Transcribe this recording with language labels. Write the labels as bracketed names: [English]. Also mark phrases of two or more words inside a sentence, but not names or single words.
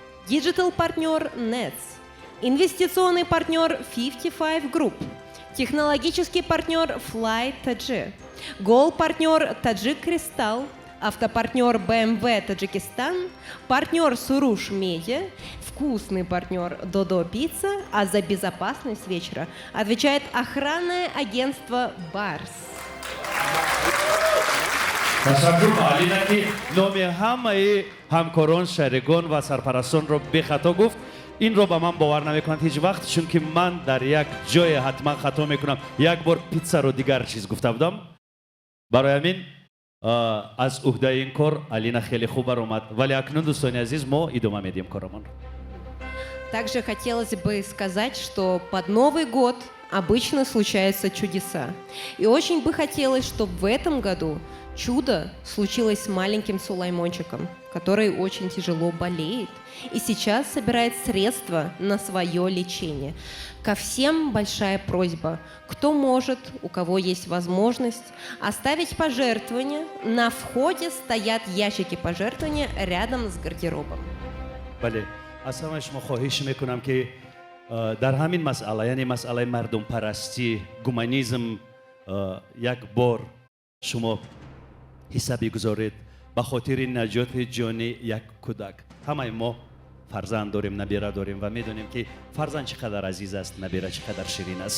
[Russian] Диджитал-партнер Nets, инвестиционный партнер 55 Group, технологический партнер Fly TG, гол-партнер Таджик Кристалл, автопартнер BMW Таджикистан, партнер Суруш Медиа, вкусный партнер Додо Пицца, а за безопасность вечера отвечает охранное агентство Барс. [Persian] تشکر عالینا که نام همه همکاران شریکان و سرپرستان رو به خطا گفت. این رو به من باور نمیکنند هیچ وقت، چون که من در یک جای حتما خطا میکنم. یک بار پیتزا رو دیگر چیز گفته بودم. برای همین از عهده این کار علینا خیلی خوب برآمد. ولی اکنون دوستان عزیز ما ادامه میدیم کارمون. [Russian] Также хотелось бы сказать, что под Новый год обычно случаются чудеса. И очень бы хотелось, чтобы в этом году чудо случилось с маленьким Сулаймончиком, который очень тяжело болеет и сейчас собирает средства на свое лечение. Ко всем большая просьба, кто может, у кого есть возможность, оставить пожертвования. На входе стоят ящики пожертвования рядом с гардеробом. [Persian] بله از همه شما خواهش میکنم که در همین مسئله، یعنی مسئله مردم پرستی، گومانیزم، یک بار شما حسابی گذارید به خاطر نجات جان یک کودک. همه ما فرزند داریم، نبیره داریم و میدونیم که فرزند چقدر عزیز است، نبیره چقدر شیرین است.